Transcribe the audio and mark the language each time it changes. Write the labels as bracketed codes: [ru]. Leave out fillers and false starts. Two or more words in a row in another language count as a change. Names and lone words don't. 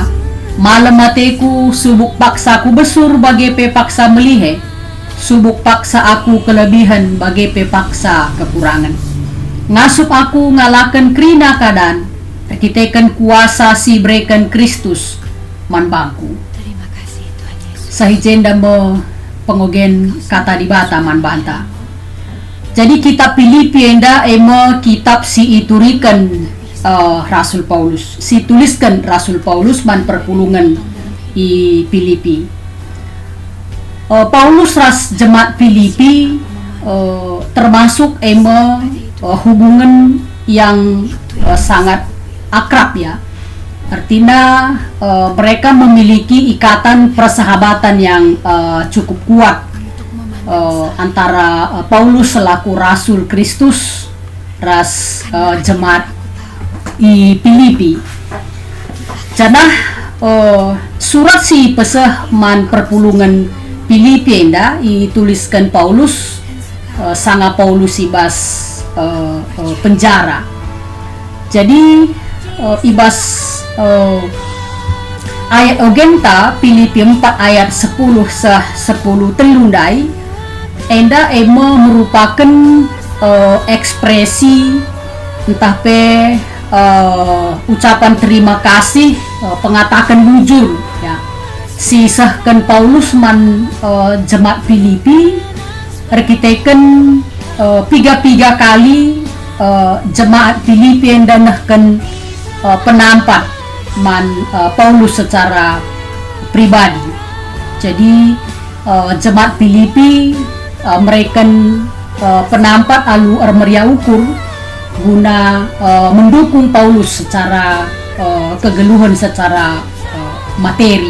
[btx] Malam mateku subuk paksa ku besur bagi pe paksa melihe, subuk paksa aku kelebihan bagi pe paksa kekurangan. Ngasup aku ngalaken krina kadan, rekiteken kuasa si breken Kristus man bangku. [id] Terima kasih Tuhan Yesus. [btx] Sahijen damo pengogen kata dibata man banta. Jadi kitab Filipi enda emo kitab si ituriken Rasul Paulus, si tuliskan Rasul Paulus man perpulungan i Filipi. [id] Paulus ras jemaat Filipi termasuk hubungan yang sangat akrab ya. Artinya mereka memiliki ikatan persahabatan yang cukup kuat antara Paulus selaku Rasul Kristus ras jemaat i Filipi. [btx] Canah surat si peseh man perpulungan Filipi enda dituliskan Paulus sanga Paulus ibas penjara. Jadi ibas ayat ogenta Filipi 4 ayat 10 telundai enda [id] merupakan ekspresi [btx] entah pe [id] ucapan terima kasih, [btx] pengatakan bujur ya. Sisahkan Paulus man jemaat Filipi rekiteken piga kali jemaat Filipi yang danahkan penampat man Paulus [id] secara pribadi. [btx] Jadi jemaat Filipi mereka penampat alu armeria ukur [id] guna mendukung Paulus secara kegeluhan secara materi.